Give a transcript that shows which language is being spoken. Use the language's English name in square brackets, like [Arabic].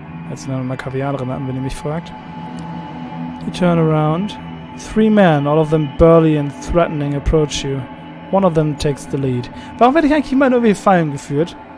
[German] Jetzt eine Makavianerin an, wenn ihr mich fragt. [English] You turn around. 3 men, all of them burly and threatening, approach you. One of them takes the lead. [German] Warum werde ich eigentlich immer in irgendwie Fallen geführt?